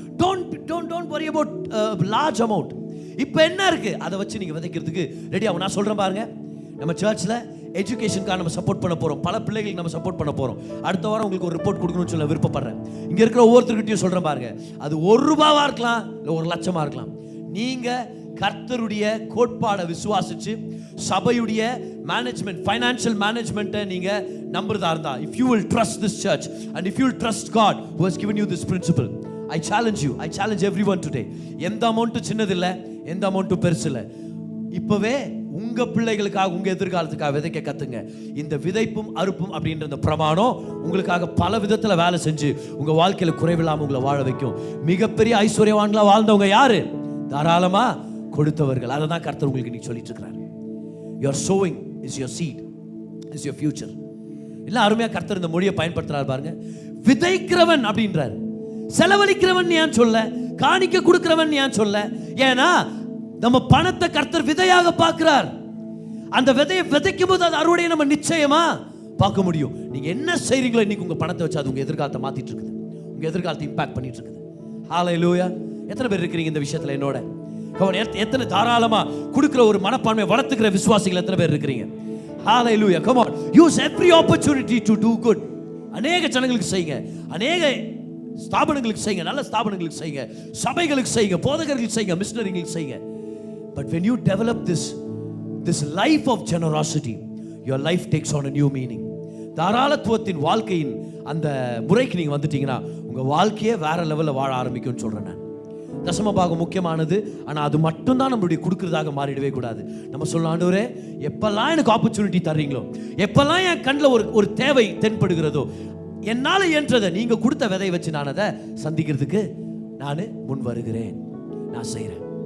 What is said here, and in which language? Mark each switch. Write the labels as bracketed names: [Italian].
[English] Don't worry about large amount. [Tamil] இப்ப என்ன இருக்கு அதை வச்சு நீங்க விதைக்கிறதுக்கு ரெடி ஆகும். நான் சொல்றேன் பாருங்க, நம்ம சர்ச்ல எஜுகேஷனுக்காக நம்ம சப்போர்ட் பண்ண போறோம். பல பிள்ளைகளுக்கு நம்ம சப்போர்ட் பண்ண போறோம். அடுத்த வாரம் உங்களுக்கு ஒரு ரிப்போர்ட் கொடுக்கணும்னு சொல்ல விருப்பப்படுறேன். இங்க இருக்கிற ஒவ்வொருத்தர்கிட்டயும் சொல்றேன் பாருங்க, அது ₹1 இருக்கலாம், இல்ல 1 லட்சமா இருக்கலாம். நீங்க கர்த்தருடைய கோட்பாடை விசுவாசிச்சு சபையுடைய மேனேஜ்மெண்ட், ஃபைனான்சியல் மேனேஜ்மெண்ட்டை நீங்க நம்புறதா இருந்தா, [English] if you will trust this church and if you will trust God who has given you this principle, I challenge everyone today. [Tamil] எந்த அமௌண்ட் சின்னது இல்லை, எந்த அமௌண்ட் பெருசு இல்லை. இப்பவே உங்க பிள்ளைகளுக்காக, உங்க எதிர்காலத்துக்காக விதைக்க கத்துங்க. இந்த விதைப்பும் அறுப்பும் அப்படின்ற இந்த பிரமாணம் உங்களுக்காக பல விதத்துல வேலை செஞ்சு உங்க வாழ்க்கையில குறைவில்லாம உங்களை வாழ வைக்கும். மிகப்பெரிய ஐஸ்வர்யவான்களா வாழ்ந்தவங்க யாரு? தாராளமா கொடுத்தவர்கள். அதை தான் கர்த்தர் உங்களுக்கு இன்னைக்கு சொல்லிட்டு இருக்கிறார். [English] Your sowing is your seed, is your future. [Tamil] இல்ல அருமையா கர்த்தர் இந்த மொழியை பயன்படுத்துறாரு பாருங்க. விதைக்கிறவன் அப்படின்றார். செலவழிக்கிறவன் ஏன் சொல்ல, காணிக்க கொடுக்கிறவன் ஏன் சொல்ல? ஏன்னா நம்ம பணத்தை கர்த்தர் விதையாக பார்க்கிறார். அந்த விதையை விதைக்கும் போது அது அறுவடையை நம்ம நிச்சயமா பார்க்க முடியும். நீங்க என்ன செய்றீங்களோ இன்னைக்கு உங்க பணத்தை வச்சு அது உங்க எதிர்காலத்தை மாத்திட்டு இருக்குது, உங்க எதிர்காலத்தை இம்பாக்ட் பண்ணிட்டு இருக்குது. ஹalleluya. எத்தனை பேர் இருக்கிறீங்க இந்த விஷயத்துல என்னோட? எத்தனை தாராளமா கொடுக்கிற ஒரு மனப்பான்மை வளர்த்துக்கிற விசுவாசிகள் எத்தனை பேர் இருக்கிறீங்க? ஹalleluya. [English] Come on, use every opportunity to do good. [Tamil] அநேக ஜனங்களுக்கு செய்யுங்க, அநேக ஸ்தாபனங்களுக்கு செய்யுங்க, நல்ல ஸ்தாபனங்களுக்கு செய்யுங்க, சபைகளுக்கு செய்யுங்க, போதகர்களுக்கு செய்யுங்க, மிஷனரிகளுக்கு செய்யுங்க. [English] But when you develop this life of generosity, your life takes on a new meaning. [Tamil] தாராளத்துவத்தின் வாழ்க்கையின் அந்த முறைக்கு நீங்க வந்துட்டீங்கன்னா உங்க வாழ்க்கையே வேற லெவல்ல வாழ ஆரம்பிக்கும்னு சொல்றேன் நான். தசம பாகம் முக்கியமானது, ஆனா அது மட்டும் தான் நம்மளுடைய கொடுக்கிறதாக மாறிடவே கூடாது. நம்ம சொல்லணும், ஆண்டவரே எப்பெல்லாம் எனக்கு ஆப்பர்ச்சுனிட்டி தர்றீங்களோ, எப்பெல்லாம் என் கண்ணில் ஒரு தேவை தென்படுகிறதோ, என்னால இயன்றதை நீங்க கொடுத்த விதையை வச்சு நான் அதை சந்திக்கிறதுக்கு நான் முன் வருகிறேன், நான் செய்கிறேன்.